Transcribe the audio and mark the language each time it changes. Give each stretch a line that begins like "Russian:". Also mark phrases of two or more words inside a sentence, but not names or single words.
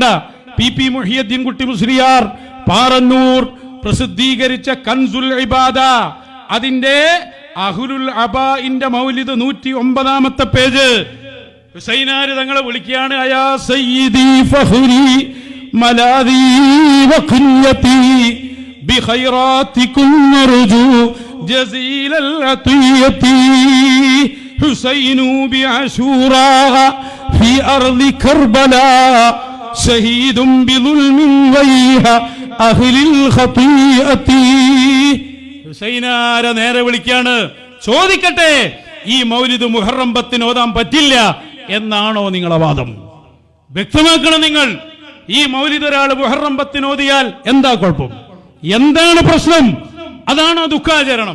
Malayalam: പി മുഹിയുദ്ദീൻ കുട്ടി മുസ്ലിയാർ പാറന്നൂർ പ്രസിദ്ധീകരിച്ച കൻസുൽ ഇബാദ, അതിന്റെ അഹ്ലുൽ അബാഇന്റെ മൗലിദ് 109-ാമത്തെ പേജ്. ഹുസൈനാര് തങ്ങളെ വിളിക്കുകയാണ്.
Arabic: أيا سيدي فخري ملاذي وقايتي بخيراتكم نرجو جزيل العطية حسين بعاشوراء في أرض كربلاء شهيد بظلم غير أهل الخطيئة.
Malayalam: ഹുസൈനാരെ നേരെ വിളിക്കാണ്. ചോദിക്കട്ടെ, ഈ മൗലിദ് മുഹറം 10 ഓതാൻ പറ്റില്ല എന്നാണോ നിങ്ങളെ വാദം? വ്യക്തമാക്കണം നിങ്ങൾ. ഈ മൗലിദ് ഒരാൾ മുഹറം 10 ഓതിയാൽ എന്താ കുഴപ്പം? എന്താണ് പ്രശ്നം? അതാണോ ദുഃഖാചരണം?